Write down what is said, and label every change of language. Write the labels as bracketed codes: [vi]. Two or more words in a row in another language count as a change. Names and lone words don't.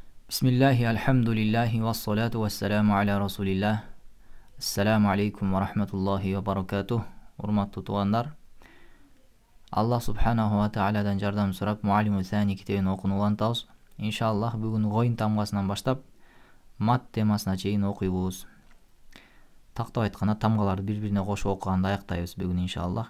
[ar] بسم الله، الحمد لله، والصلاة والسلام على رسول الله. السلام عليكم ورحمة الله وبركاته. [ky] Урматтуу туугандар, Аллах [ar] سبحانه وتعالى [ky] жардам сурап Муаллиму Сани китебин окууну улантабыз. Иншаллах бүгүн гоюн тамгасынан баштап мат темасына чейин окуйбуз. Тактап айтканда тамгаларды бири-бирине кошуп окуганды аяктайбыз бүгүн иншаллах.